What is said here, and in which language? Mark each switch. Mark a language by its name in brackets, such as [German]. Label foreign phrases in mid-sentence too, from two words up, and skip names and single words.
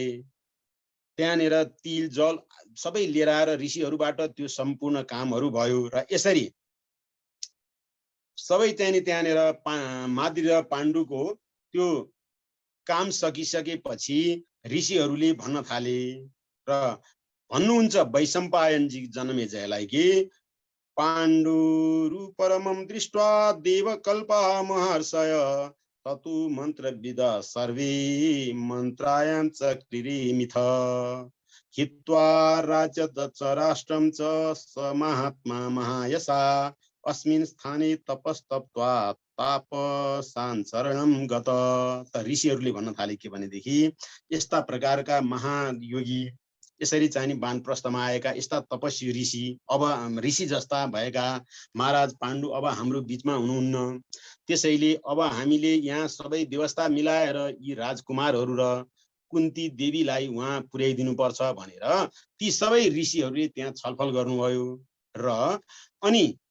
[Nepali] त्यहाँनिर तिल जल सबै लिएर आएर ऋषिहरूबाट त्यो सम्पूर्ण कामहरू भयो र यसरी सबै चाहिँ नि त्यहाँनिर माद्री र पाण्डुको त्यो काम सकिसकेपछि ऋषिहरूले भन्न थाले र भन्नुहुन्छ वैशम्पायनजी जनमेजयलाई कि [Sanskrit] पाण्डुरु परमं दृष्ट्वा देवकल्पा महर्षय ततु मन्त्रविद सर्वे मन्त्रायं चक्रिमिथ हित्वा राज्यदच्च राष्ट्रं च स महात्मा महायशा अस्मिन् स्थाने तपस्तप्त्वा तापसाञ्चरणं गत। [Nepali] त ऋषिहरूले भन्न थाले के भनेदेखि यस्ता प्रकारका महायोगी यसरी चाहिँ वानप्रस्थमा आएका यस्ता तपस्वी ऋषि अब ऋषि जस्ता भएका महाराज पाण्डु अब हाम्रो बीचमा हुनुहुन्न, त्यसैले अब हामीले यहाँ सबै व्यवस्था मिलाएर यी राजकुमारहरू र कुन्ती देवीलाई उहाँ पुर्याइदिनु पर्छ भनेर ती सबै ऋषिहरूले त्यहाँ छलफल गर्नुभयो र अनि